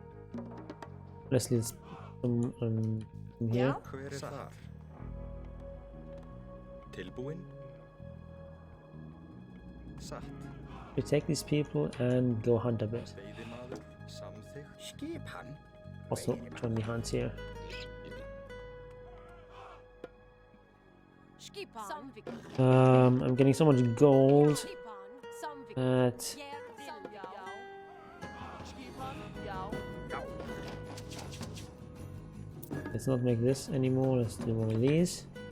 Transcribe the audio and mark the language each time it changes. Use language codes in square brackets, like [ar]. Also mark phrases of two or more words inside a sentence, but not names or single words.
[en] Let's leave some in here. [is] Hver þar? Tilbúin? Satt. [en] We take these people and go hunt a bit. [is] Veiðimaður, samþykkt. Skip hann. [en] Also, join the hunts here. I'm getting so much gold at let's not make this anymore, let's do one of these.